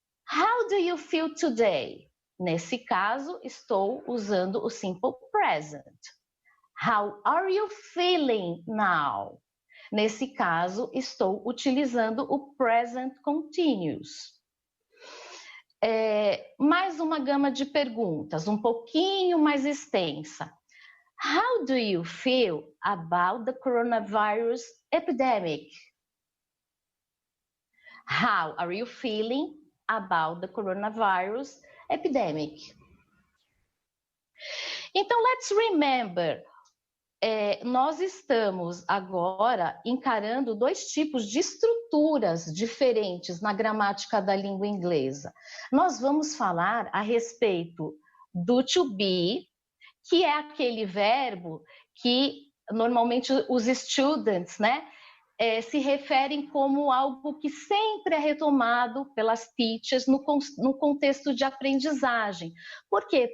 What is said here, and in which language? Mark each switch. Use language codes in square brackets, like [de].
[en] How do you feel today? [pt] Nesse caso, estou usando o simple present. [en] How are you feeling now? [pt] Nesse caso, estou utilizando o present continuous. Mais uma gama de perguntas, um pouquinho mais extensa. [en] How do you feel about the coronavirus epidemic? How are you feeling about the coronavirus epidemic? [pt] Então, [en] let's remember. [pt] Nós estamos agora encarando dois tipos de estruturas diferentes na gramática da língua inglesa. Nós vamos falar a respeito do to be, que é aquele verbo que normalmente os students, né, se referem como algo que sempre é retomado pelas teachers no contexto de aprendizagem. Por quê?